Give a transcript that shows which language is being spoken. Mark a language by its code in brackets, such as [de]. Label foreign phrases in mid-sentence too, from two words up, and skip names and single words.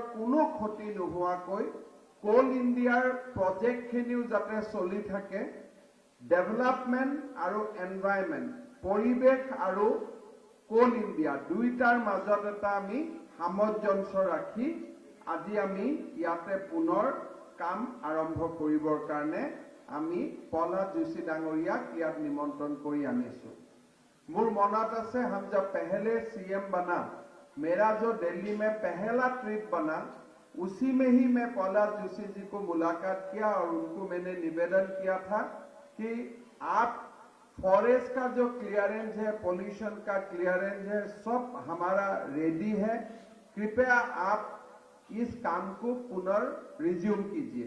[as] কোনো ক্ষতি নোহোৱাকৈ কোল ইণ্ডিয়াৰ প্ৰজেক্টখিনিও যাতে চলি থাকে, ডেভেলপমেণ্ট আৰু এনভাইৰনমেণ্ট, পৰিৱেশ আৰু কোল ইণ্ডিয়া দুইটাৰ মাজত এটা আমি সামঞ্জস্য ৰাখি আজি আমি ইয়াতে পুনৰ কাম আৰম্ভ কৰিবৰ কাৰণে আমি प्रहलाद जोशी ডাঙৰীয়াক ইয়াত নিমন্ত্ৰণ কৰি আনিছোঁ। মোৰ মনত আছে [hi] हम जब पहले सीएम बना, मेरा जो दिल्ली में पहला ट्रिप बना, उसी में ही मैं प्रहलाद जोशी जी को मुलाकात किया और उनको मैंने निवेदन किया था कि आप फॉरेस्ट का जो क्लियरेंस है, पोल्यूशन का क्लियरेंस है, सब हमारा रेडी है, कृपया आप इस काम को पुनर्रिज्यूम कीजिए।